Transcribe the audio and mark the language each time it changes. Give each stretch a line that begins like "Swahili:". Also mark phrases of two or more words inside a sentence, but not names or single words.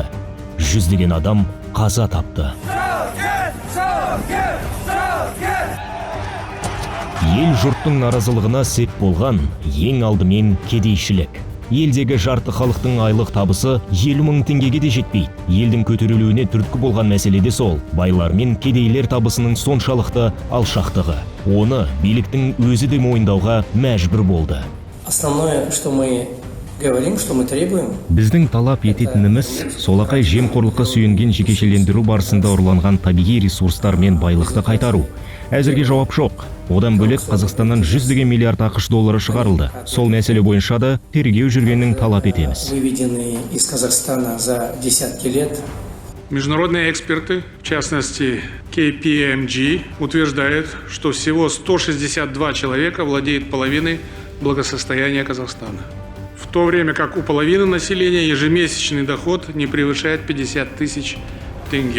Kazakh: Жүздеген адам қаза тапты. Ел жұрттың наразылығына сеп болған ең алдымен кедейшілік. Елдегі жарты халықтың айлық табысы 50 мың теңгеге де жетпейді. Елдің көтерілуіне түрткі болған мәселе де сол. Байлар мен кедейлер табысының соншалықты алшақтығы. Оны биліктің өзі де мойындауға мәжбүр болды.
Russian: Основное, что мы говорим, что мы требуем.
Kazakh: Біздің талап ететініміз солақай жемқорлыққа сүйенген жекешелендіру барысында ұрланған табиғи ресурстар мен байлықты қайтару. Әзірге жауап жоқ. Одан бөлек Қазақстаннан 100 миллиард ақш доллары шығарылды. Сол мәселе бойынша да тергеу жүргенін талап етеміз.
Russian: Выведены из Казахстана за десятки лет. Международные эксперты, в частности KPMG, утверждают, что всего 162 человека владеют половиной благосостояния Казахстана. В то время как у половины населения ежемесячный доход не превышает 50 тысяч тенге.